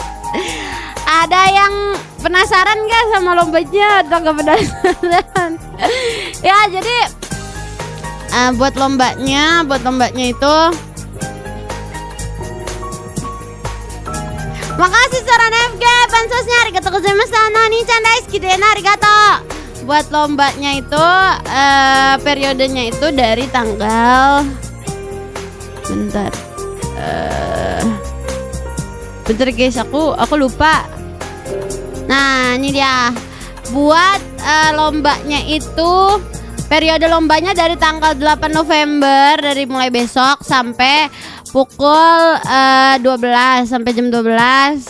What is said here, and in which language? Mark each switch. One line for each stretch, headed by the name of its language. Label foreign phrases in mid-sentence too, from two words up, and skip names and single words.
Indonesian: Ada yang penasaran gak sama lombanya atau gak penasaran? Ya jadi buat lombanya itu makasih saran FG pansosnya
Japanese: ありがとうございました なにちゃん 大好きです ありがとう.
Indonesian: Buat lombanya itu periodenya itu dari tanggal bentar guys, aku lupa. Nah ini dia. Buat lombanya itu, periode lombanya dari tanggal 8 November, dari mulai besok sampai pukul 12 sampai jam 12.